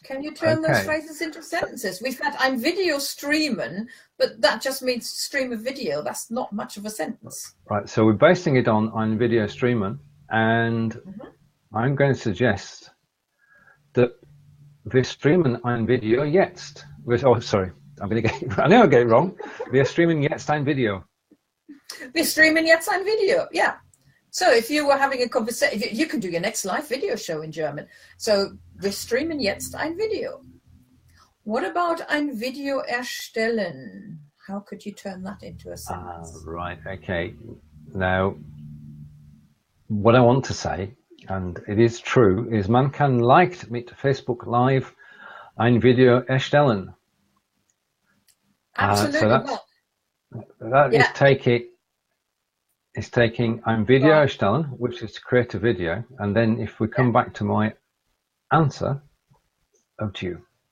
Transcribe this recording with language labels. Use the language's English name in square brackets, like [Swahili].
[English] Can you turn those phrases into sentences? We've had [German] ein Video streamen, [English] but that just means stream a video. That's not much of a sentence. Right, so we're basing it on [German] ein Video streamen, [English] and I'm going to suggest that [German] wir streamen ein Video jetzt. [English] Oh, sorry, I know I get it wrong. [German] Wir streamen jetzt ein Video. Wir streamen jetzt ein Video, [English] yeah. So if you were having a conversation, you could do your next live video show in German. So [German] wir streamen jetzt ein Video. [English] What about [German] ein Video erstellen? [English] How could you turn that into a sentence? Right, okay. Now, what I want to say, and it is true, is [German] man kann leicht mit Facebook Live ein Video erstellen. [English] Absolutely. So that is taking [German] ein Video erstellen, [English] which is to create a video, and then if we come back to my answer, over to you.